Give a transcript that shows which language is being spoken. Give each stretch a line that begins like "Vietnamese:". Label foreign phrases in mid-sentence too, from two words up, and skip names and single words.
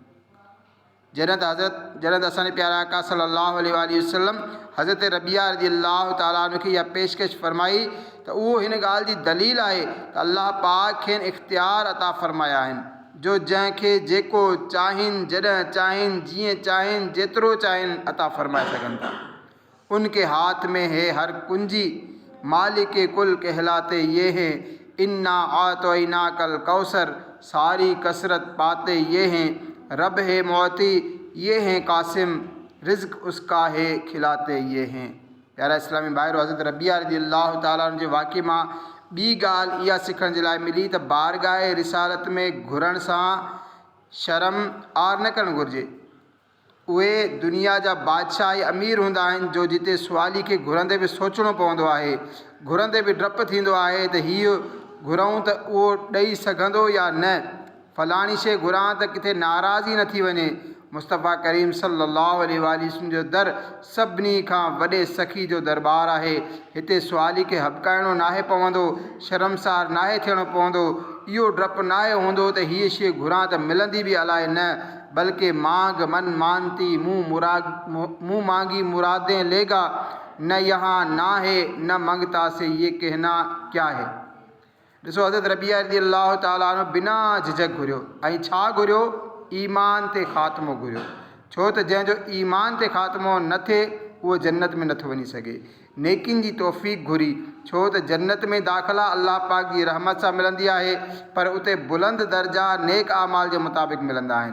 Sindhi: जॾहिं त असांजे प्यारा आका
Arabic: صلى الله عليه وسلم
Sindhi: हज़रत रबिया
Arabic: رضي الله تعالى عنه
Sindhi: खे इहा पेशकश फरमाई, त उहो हिन ॻाल्हि जी दलील आहे त अल्लाह पाक खेनि इख़्तियार अता फ़रमाया आहिनि, जो जंहिंखे जेको चाहिनि, जॾहिं चाहिनि, जीअं चाहिनि, जेतिरो चाहिनि अता फ़रमाए सघनि था।
Urdu: ان کے ہاتھ میں ہے ہر کنجی، مالک کل کہلاتے یہ ہیں.
Arabic: إنا أعطيناك الكوثر,
Urdu: ساری کثرت پاتے یہ ہیں. رب ہے معطی، یہ ہیں قاسم، رزق اس کا ہے کھلاتے یہ ہیں.
Sindhi: प्यारा इस्लामी भाइरो, हज़रत रबिया
Arabic: رضي الله تعالى
Sindhi: जे वाक़े मां ॿी ॻाल्हि इहा सिखण जे लाइ मिली त बारगाह रिसालत में घुरण सां शर्म आर न करणु घुरिजे। उहे दुनिया जा बादशाह ऐं अमीर हूंदा आहिनि, जो जिते सुवाली खे घुरंदे बि सोचणो पवंदो आहे, घुरंदे बि डपु थींदो आहे त हीअ घुरूं त उहो ॾेई सघंदो या न, फलाणी शइ घुरां त किथे नाराज़ी न थी वञे। मुस्तफ़ा करीम
Arabic: صلى الله عليه وسلم
Sindhi: जो दर सभिनी खां वॾे सखी जो दरबार आहे। हिते सुवाली खे हबकाइणो नाहे पवंदो, शर्मसार नाहे थियणो पवंदो, इहो डपु नाहे हूंदो त हीअ शइ घुरां त मिलंदी बि अलाए न,
Urdu: بلکہ مانگ من مانتی منہ مانگی مرادیں لے گا، نہ یہاں نا ہے نہ منگتا سے یہ کہنا کیا ہے.
Sindhi: ॾिसो, हज़रत रबिया
Arabic: رضي الله تعالى عنه
Sindhi: बिना झिझक घुरियो, ऐं छा घुरियो, ईमान ते ख़ात्मो घुरियो। छो त जंहिंजो ईमान ते ख़ात्मो न थिए उहो जन्नत में नथो वञी सघे। नेकिन जी तौफ़ीक़ घुरी, छो त जन्नत में दाख़िला अल्लाह पाक जी रहमत सां मिलंदी आहे, पर उते बुलंद दर्जा नेक आमाल जे मुताबिक़ मिलंदा आहिनि।